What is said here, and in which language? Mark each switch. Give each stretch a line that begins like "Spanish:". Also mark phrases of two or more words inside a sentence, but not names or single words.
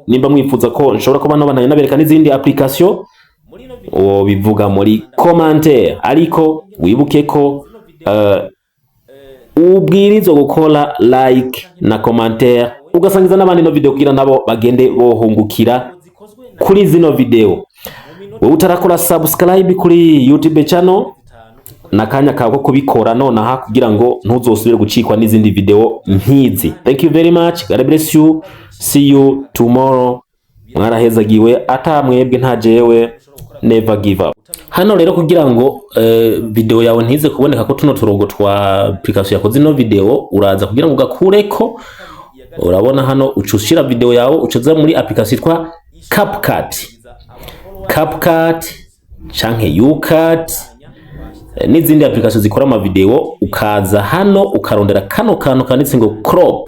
Rundi: Nimba mwifuza ko nshobora kuba nabandanya nabereka n'izindi application bivuga muri commentaire, ariko wibuke ko ubwirizo gukora like na commentaire ugasangiza n'abandi no video kugira nabo bagende bohungukira kuri zino video. Wowe utarakora subscribe kuri YouTube channel nakanya kako kubikora nonaha kugira ngo ntuzosubire gucikwa n'izindi video nkizi.
English: Thank you very much, God bless you, see you tomorrow.
Rundi: Mwarahezagiwe atamwebwe ntajewe,
English: never give up.
Rundi: Hano rero kugira ngo video yawe ntize kuboneka ko tuno turongo twa application yakoze ino video, uraza kugira ngo ugakureko. Urabona hano ucushira video yawe ucuza muri application twa CapCut canke UCut n'izindi application zikora ama video, ukaza hano ukarondera kano kantu kanditse ngo crop.